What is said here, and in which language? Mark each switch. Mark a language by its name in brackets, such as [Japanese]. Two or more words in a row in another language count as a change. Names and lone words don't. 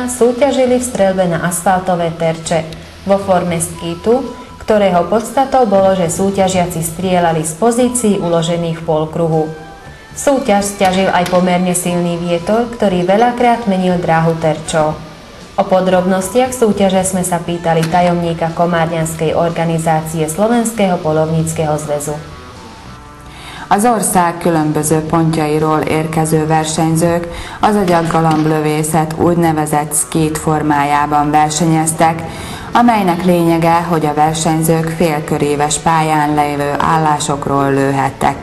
[Slovak] súťažili v streľbe na asfaltové terče vo forme skítu, ktorého podstatou bolo, že súťažiaci strieľali z pozícií uložených v polkruhu. Súťaž sťažil aj pomerne silný vietor, ktorý veľakrát menil dráhu terčov. O podrobnostiach súťaže sme sa pýtali tajomníka komárňanskej organizácie Slovenského polovníckeho zväzu. [Hungarian] Az ország különböző pontjairól érkező versenyzők az agyaggalamblövészet úgynevezett skét formájában versenyeztek, amelynek lényege, hogy a versenyzők félköréves pályán lévő állásokról lőhettek.